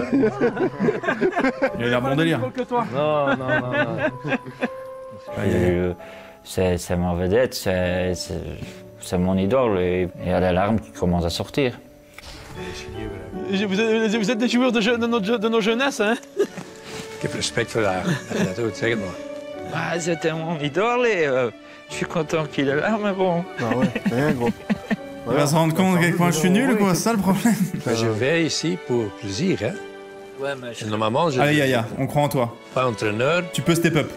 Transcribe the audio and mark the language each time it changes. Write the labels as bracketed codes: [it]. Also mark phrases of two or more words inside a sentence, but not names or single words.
[fr] Il a l'air bon délire. Non, non, non, non. C'est ma vedette, c'est mon idole et il y a des larmes qui commencent à sortir. Vous êtes des joueurs de nos jeunesses, hein? [nl] Ik heb respect voor haar. Dat doet, zeg het maar. [fr] Bah, c'était mon idole et je suis content qu'il est là, mais bon. Ah ouais, rien gros. Il va se rendre compte à quel point je suis nul, quoi, c'est ça le problème. Je vais ici pour plaisir, hein? Ouais, mais je... Normalement, je Allez, Yaya, on croit en toi. Pas entraîneur. Tu peux [en] step up.